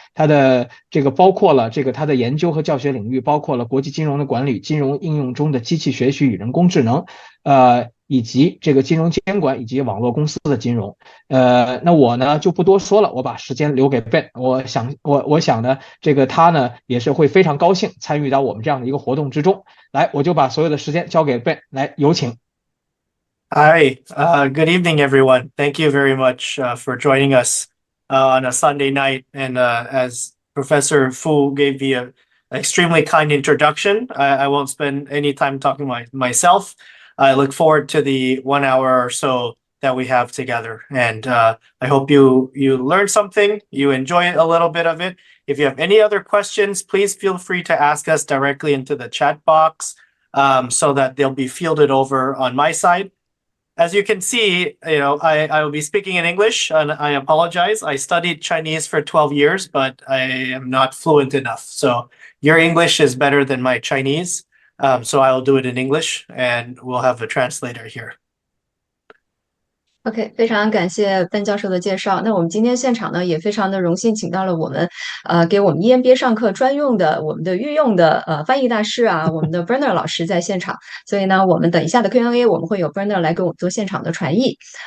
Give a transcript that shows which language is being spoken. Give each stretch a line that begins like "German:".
Chinese: 他的这个包括了他的研究和教学领域包括了国际金融的管理、金融应用中的机器学习与人工智能，以及这个金融监管以及网络公司的金融。那我呢就不多说了，我把时间留给 Ben。我想呢，这个他呢也是会非常高兴参与到我们这样的一个活动之中。来，我就把所有的时间交给 Ben， 来有请。
English: Hi, good evening, everyone. Thank you very much for joining us on a Sunday night. And as Professor Fu gave me an extremely kind introduction, I won't spend any time talking myself. I look forward to the 1 hour or so that we have together. And I hope you learn something, you enjoy a little bit of it. If you have any other questions, please feel free to ask us directly into the chat box so that they'll be fielded over on my side. As you can see, I will be speaking in English, and I apologize. I studied Chinese for 12 years, but I am not fluent enough. So your English is better than my Chinese. So I will do it in English, and we'll have a translator here.
Chinese: OK， 非常感谢Ben教授的介绍。那我们今天现场呢，也非常的荣幸，请到了我们给我们 EMBA 上课专用的我们的御用的翻译大师啊，我们的 Bernard 老师在现场。所以呢，我们等一下的 Q&A 我们会有 Bernard 来给我们做现场的传译。